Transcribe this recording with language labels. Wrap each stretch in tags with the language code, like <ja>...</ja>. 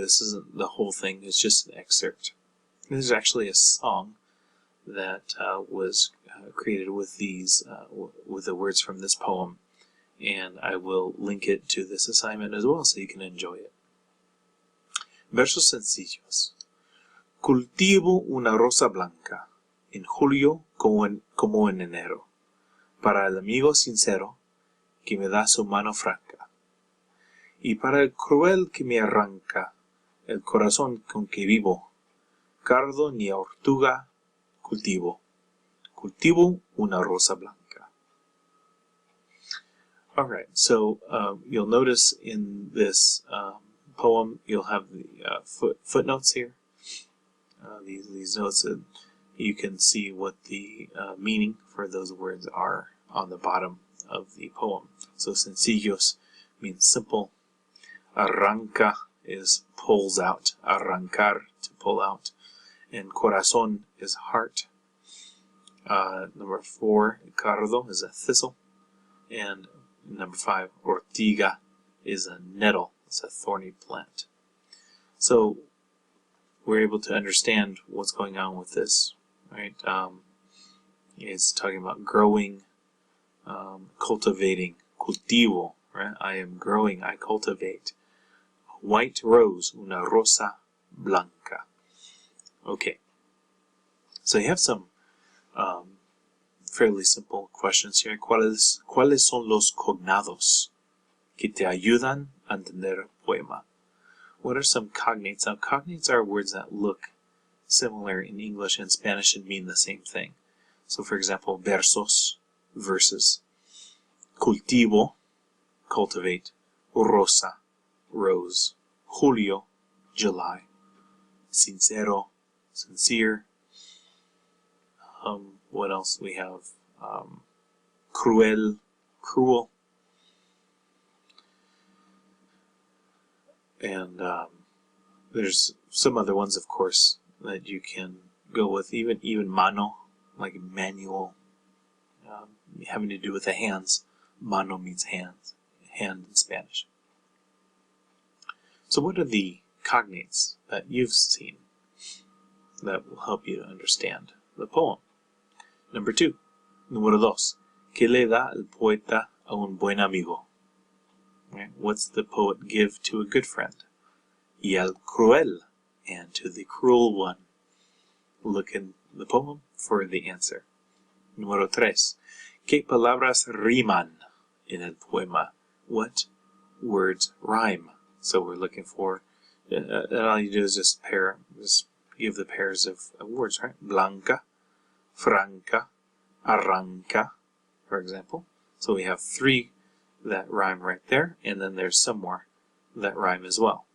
<en>This isn't the whole thing, it's just an excerpt. This is actually a song that was created with with the words from this poem, and I will link it to this assignment as well so you can enjoy it.</en> <es>Versos sencillos. Cultivo una rosa blanca en julio como en enero, para el amigo sincero que me da su mano franca, y para el cruel que me arranca el corazón con que vivo, cardo ni ortuga cultivo una rosa blanca.</es> <en>Alright, so you'll notice in this poem you'll have the footnotes here. These notes, you can see what the meaning for those words are on the bottom of the poem. So sencillos means simple. Arranca is pulls out. Arrancar, to pull out. And corazón is heart. Number 4, cardo is a thistle. And number 5, ortiga is a nettle. It's a thorny plant. So we're able to understand what's going on with this, right? It's talking about growing, cultivating, cultivo, right? I am growing, I cultivate. White rose,</en> <es>una rosa blanca.</es> <en>Okay, so you have some fairly simple questions here.</en> <es>¿Cuáles son los cognados que te ayudan a entender el poema?</es> <en>What are some cognates? Now, cognates are words that look similar in English and Spanish and mean the same thing. So, for example, versos, verses. Cultivo, cultivate. Rosa, rose. Julio, July. Sincero, sincere. What else we have? Cruel, cruel. And there's some other ones, of course, that you can go with. Even mano, like manual, having to do with the hands. Mano means hands, hand in Spanish. So what are the cognates that you've seen that will help you to understand the poem? Number 2.</en> <es>Número 2. ¿Qué le da el poeta a un buen amigo?</es> <en>Right? What's the poet give to a good friend?</en> <es>Y al cruel,</es> <en>and to the cruel one. Look in the poem for the answer.</en> <es>Número 3. ¿Qué palabras riman en el poema?</es> <en>What words rhyme? So we're looking for, and all you do is just give the pairs of words, right? Blanca, franca, arranca, for example. So we have 3 that rhyme right there, and then there's some more that rhyme as well.</en>